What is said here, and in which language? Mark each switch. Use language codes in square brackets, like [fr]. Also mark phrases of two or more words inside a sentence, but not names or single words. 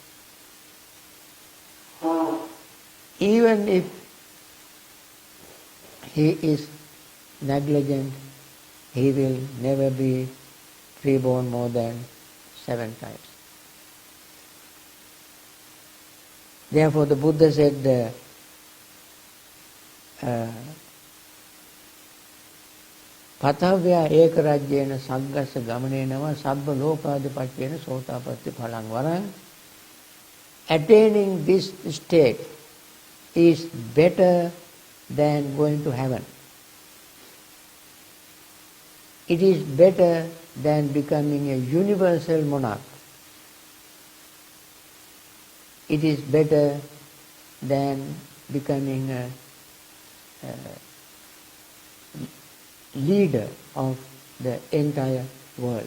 [en] Even if he is negligent, he will never be reborn more than 7 times. Therefore the Buddha said, [pi] Pathavya ekarajyena saggasa gamanenava sabba lopadipattyena sotapatti phalang varang. [en] Attaining this state is better than going to heaven. It is better than becoming a universal monarch. It is better than becoming a leader of the entire world.